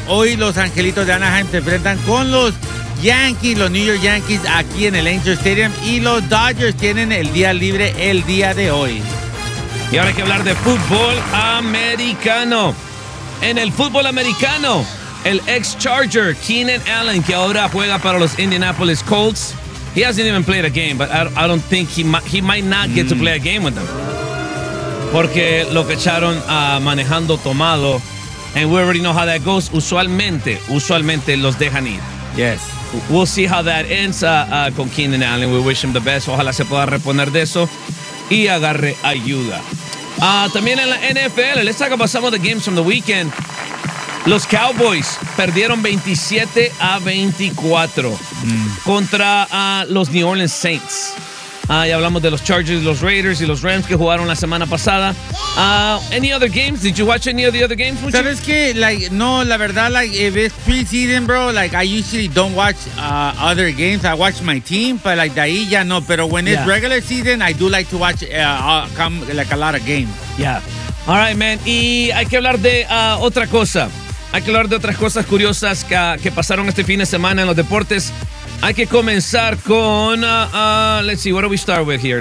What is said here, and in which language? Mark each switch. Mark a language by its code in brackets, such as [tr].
[es] Hoy los Angelitos de Anaheim se enfrentan con los Yankees, los New York Yankees aquí en el Angel Stadium, y los Dodgers tienen el día libre el día de hoy. Y ahora hay que hablar de fútbol americano. En el fútbol americano, el ex Charger Keenan Allen, que ahora juega para los Indianapolis Colts. [en] He hasn't even played a game, but I don't think he might not get to play a game with them. [es] Porque lo que echaron manejando tomado, [en] and we already know how that goes. [es] Usualmente los dejan ir. [en] Yes. We'll see how that ends con Keenan Allen. We wish him the best. [es] Ojalá se pueda reponer de eso y agarre ayuda. También en la NFL, [en] let's talk about some of the games from the weekend. [es] Los Cowboys perdieron 27-24 contra los New Orleans Saints. Ya hablamos de los Chargers, los Raiders y los Rams que jugaron la semana pasada. [en] Any other games? Did you watch any of the other games? [es] ¿Sabes qué? [en] If it's preseason, bro, I usually don't watch other games. I watch my team, but [es] de ahí ya no. [en] Pero when it's regular season, I do like to watch a lot of games. Yeah. All right, man. [es] Y hay que hablar de otra cosa. Hay que hablar de otras cosas curiosas que pasaron este fin de semana en los deportes. Hay que comenzar con, [en] let's see, what do we start with here?